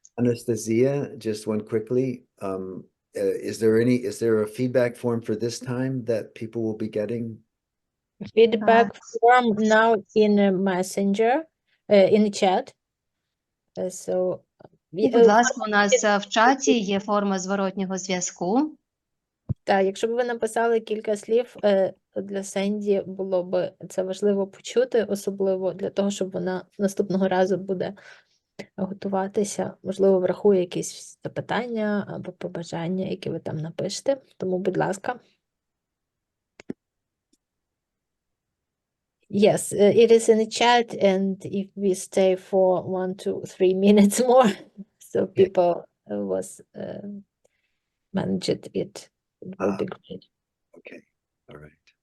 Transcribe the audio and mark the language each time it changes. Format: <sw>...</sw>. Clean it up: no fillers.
<en>Anastasia, just one quickly. Is there a feedback form for this time that people will be getting? Feedback form now in Messenger, in the chat. So,</en> <uk>І, будь ласка, у нас в чаті є форма зворотнього зв'язку. так, якщо б ви написали кілька слів, для Сенді було б це важливо почути, особливо для того, щоб вона наступного разу буде готуватися, можливо, врахує якісь запитання або побажання, які ви там напишете. Тому, будь ласка.</uk> <en>Yes, it is in the chat, and if we stay for 1 to 3 minutes more, so people was managed it will be great. Okay, all right.</en>